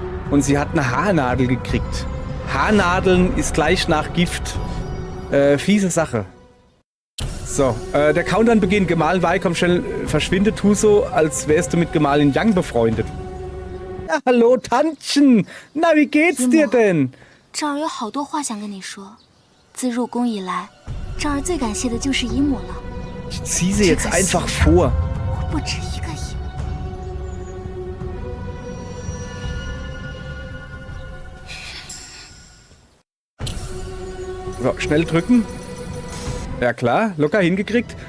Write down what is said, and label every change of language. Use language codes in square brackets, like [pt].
[de] Und sie hat eine Haarnadel gekriegt. Haarnadeln ist gleich nach Gift. Fiese Sache. So, der Countdown beginnt. Gemahlin Wei, komm schnell, verschwinde, tu so, als wärst du mit Gemahlin Yang befreundet. Ja, hallo, Tantchen. Na, wie geht's dir denn? [zh] 赵儿有好多话想跟你说。自入宫以来，赵儿最感谢的就是姨母了。 [de] Ich zieh sie jetzt einfach vor. [zh] 我不止一个姨母。 [de] So, schnell drücken. Ja klar, locker hingekriegt.